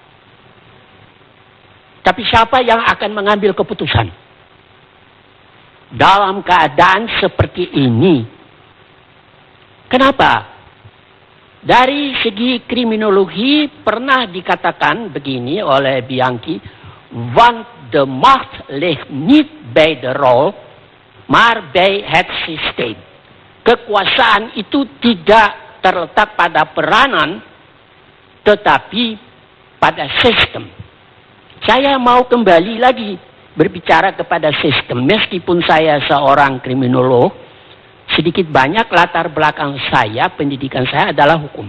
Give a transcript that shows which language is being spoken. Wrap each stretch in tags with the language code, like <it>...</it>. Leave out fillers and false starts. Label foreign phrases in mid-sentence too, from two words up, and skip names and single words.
<id>Tapi siapa yang akan mengambil keputusan? Dalam keadaan seperti ini. Kenapa? Dari segi kriminologi pernah dikatakan begini oleh Bianchi,</id> <nl>want the macht ligt niet bij de rol, maar bij het systeem.</nl> <id>Kekuasaan itu tidak terletak pada peranan, tetapi pada sistem. Saya mau kembali lagi berbicara kepada sistem, meskipun saya seorang kriminolog. Sedikit banyak latar belakang saya, pendidikan saya adalah hukum.</id>